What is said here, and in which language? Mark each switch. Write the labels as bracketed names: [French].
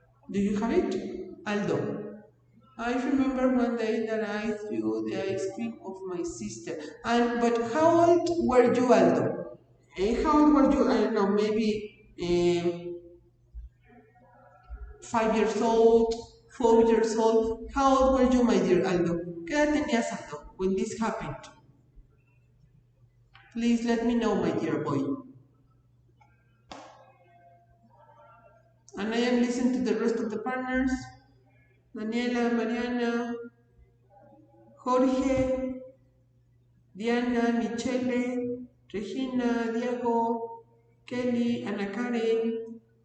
[English] Do you have it? Aldo. I remember one day that I threw the ice cream of my sister. But how old were you, Aldo? How old were you? I don't know, maybe 5 years old, 4 years old. How old were you, my dear Aldo? [Spanish] ¿Qué edad tenías, Aldo, [English] when this happened? Please let me know, my dear boy. And I am listening to the rest of the partners. Daniela, Mariana, Jorge, Diana, Michele, Regina, Diego, Kelly, Ana Karen.